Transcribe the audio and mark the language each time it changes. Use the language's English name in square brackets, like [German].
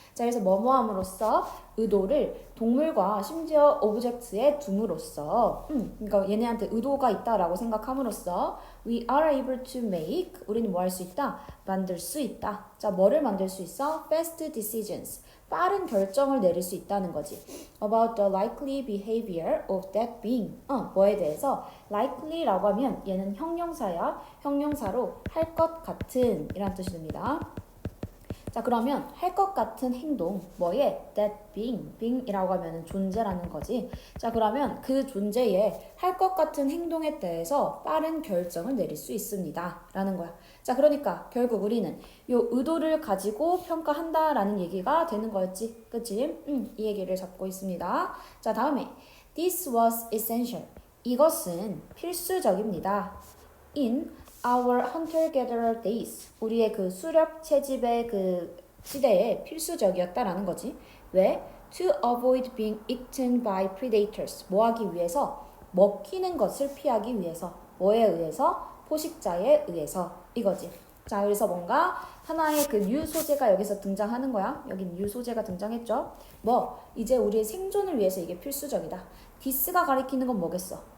[Korean] 자, 그래서 뭐뭐함으로써 의도를 동물과 심지어 오브젝트에 둠으로써, 그러니까 얘네한테 의도가 있다라고 생각함으로써 [English] we are able to make, [Korean] 우리는 뭐 할 수 있다? 만들 수 있다. 자, 뭐를 만들 수 있어? [English] fast decisions, [Korean] 빠른 결정을 내릴 수 있다는 거지. [English] about the likely behavior of that being. [Korean] 뭐에 대해서 likely라고 하면 얘는 형용사야. 형용사로 할 것 같은 이란 뜻이 됩니다. 자, 그러면 할 것 같은 행동, 뭐에? that being이라고 하면 존재라는 거지. 자, 그러면 그 존재에 할 것 같은 행동에 대해서 빠른 결정을 내릴 수 있습니다 라는 거야. 자, 그러니까 결국 우리는 요 의도를 가지고 평가한다라는 얘기가 되는 거였지. 그치? 이 얘기를 잡고 있습니다. 자, 다음에 [English] this was essential. [Korean] 이것은 필수적입니다. [English] in our hunter-gatherer days, [Korean] 우리의 그 수렵 채집의 그 시대에 필수적이었다라는 거지. 왜? [English] To avoid being eaten by predators, [Korean] 뭐 하기 위해서? 먹히는 것을 피하기 위해서. 뭐에 의해서? 포식자에 의해서. 이거지. 자, 그래서 뭔가 하나의 그 new 소재가 여기서 등장하는 거야. 여기 new 소재가 등장했죠. 이제 우리의 생존을 위해서 이게 필수적이다. this가 가리키는 건 뭐겠어?